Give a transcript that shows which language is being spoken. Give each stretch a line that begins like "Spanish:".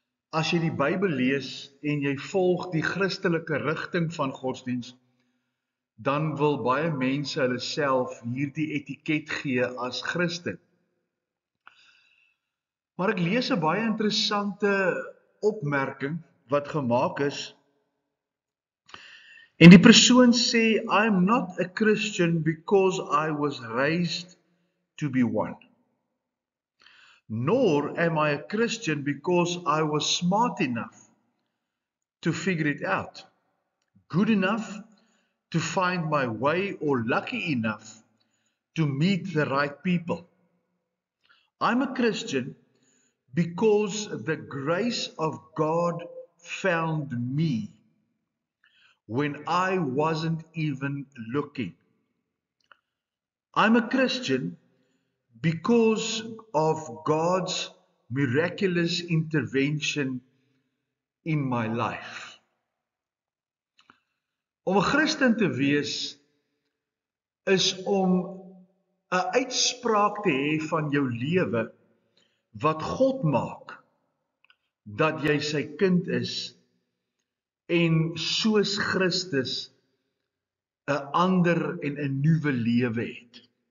Afrikaans: As jy die Bybel lees en jy volg die Christelike rigting van godsdiens, dan wil baie mense hulle self hierdie etiket gee as Christen. Maar ek lees 'n baie interessante opmerking wat gemaak is. En die persoon sê,
English: I'm not a Christian because I was raised to be one. Nor am I a Christian because I was smart enough to figure it out, good enough to find my way, or lucky enough to meet the right people. I'm a Christian because the grace of God found me when I wasn't even looking. I'm a Christian because of God's miraculous intervention in my life.
Afrikaans: Om 'n Christen te wees is om 'n uitspraak te hê van jou lewe wat God maak dat jy sy kind is en soos Christus 'n ander en 'n nuwe lewe het.